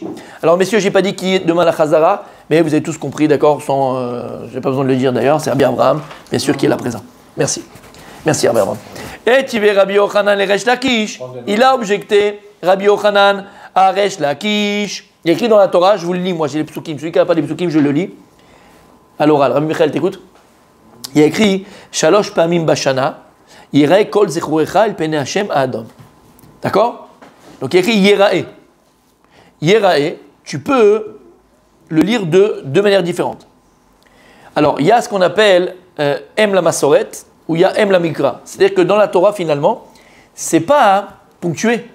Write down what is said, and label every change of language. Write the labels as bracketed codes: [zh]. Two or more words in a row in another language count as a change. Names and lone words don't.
[fr] Alors, messieurs, j'ai pas dit qui est demain la Chazara, mais vous avez tous compris, d'accord, j'ai pas besoin de le dire d'ailleurs, c'est Rabbi Abraham, bien sûr, qui est là présent. Merci. Merci, Rabbi Abraham. Et Rabbi Yochanan et Resh Lakish. Il a objecté, Rabbi Yochanan à Resh Lakish. Il y a écrit dans la Torah, je vous le lis, moi j'ai les psukim. Celui qui n'a pas les psukim, je le lis. À l'oral. Rabbi Michael, t'écoutes? [he] Il y a écrit שלוש פעמים בשנה, יראה כל זכורך אל פני השם אדון. [fr] D'accord? Donc il y a écrit Yerae. Yerae, tu peux le lire de deux manières différentes. Alors, il y a ce qu'on appelle [he] אם למסורת [fr] ou il y a [he] אם למקרא. [fr] C'est-à-dire que dans la Torah, finalement, c'est pas ponctué.